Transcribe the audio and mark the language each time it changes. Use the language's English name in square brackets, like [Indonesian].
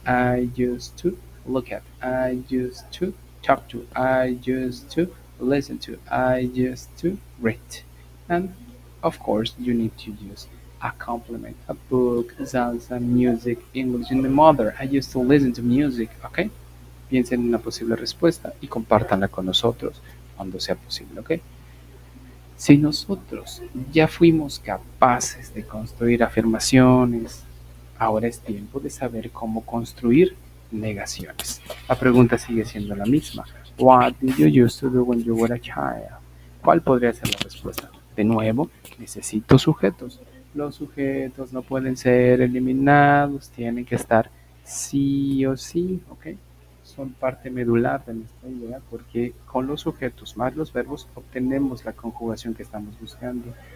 [English] I used to look at. I used to talk to. I used to listen to. I used to read. And of course, you need to use a complement, a book, salsa, music, English in the mother. I used to listen to music, ¿ok? [Spanish] Piensen en una posible respuesta y compártanla con nosotros cuando sea posible, ¿ok? Si nosotros ya fuimos capaces de construir afirmaciones, ahora es tiempo de saber cómo construir negaciones. La pregunta sigue siendo la misma. [English] What did you used to do when you were a child? [Spanish] ¿Cuál podría ser la respuesta? De nuevo, necesito sujetos. Los sujetos no pueden ser eliminados, tienen que estar sí o sí, ¿ok? Son parte medular de nuestra idea porque con los sujetos más los verbos obtenemos la conjugación que estamos buscando.